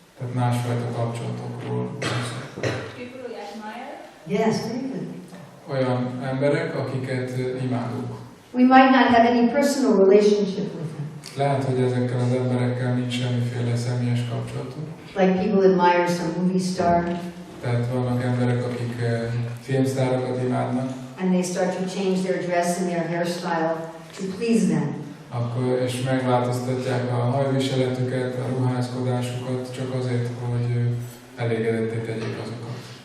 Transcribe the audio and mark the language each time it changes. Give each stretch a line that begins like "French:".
Hungarian: tehát másfajta kapcsolatokról.
English: People we admire. Yes, very good.
Hungarian: Olyan emberek, akiket imádunk.
English: We might not have any personal relationship with them.
Hungarian: Lehet, hogy ezekkel az emberekkel nincs semmiféle személyes kapcsolatunk.
English: Like people admire some movie star,
Hungarian: Tehát vannak emberek, akik filmsztárokat imádnak,
English: and they start to change their dress and their hairstyle to please them.
Hungarian: akkor, és megváltoztatják a hajviseletüket, a ruházkodásukat, csak azért, hogy elégedetté tegyék azokat.